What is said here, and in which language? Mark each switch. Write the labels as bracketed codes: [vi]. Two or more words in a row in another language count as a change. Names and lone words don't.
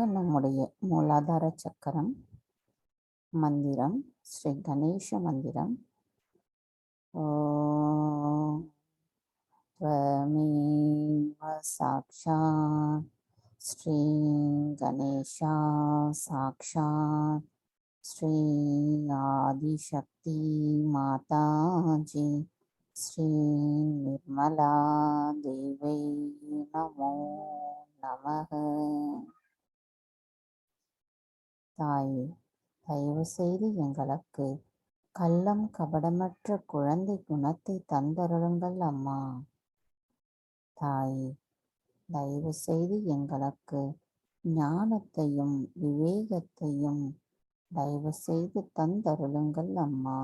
[ta] நம்முடைய மூலாதார சக்கரம் மந்திரம், ஸ்ரீ கணேச மந்திரம். [sa] ஓம் त्वमेव साक्षात् श्री गणेशा साक्षात् श्री आदिशक्ति माताजी श्री निर्मला देवी नमो நமக. [ta] தாயே, தயவு செய்து எங்களுக்கு கள்ளம் கபடமற்ற குழந்தை குணத்தை தந்தருளுங்கள் அம்மா. தாயே, தயவு செய்து எங்களுக்கு ஞானத்தையும் விவேகத்தையும் தயவு செய்து தந்தருளுங்கள் அம்மா.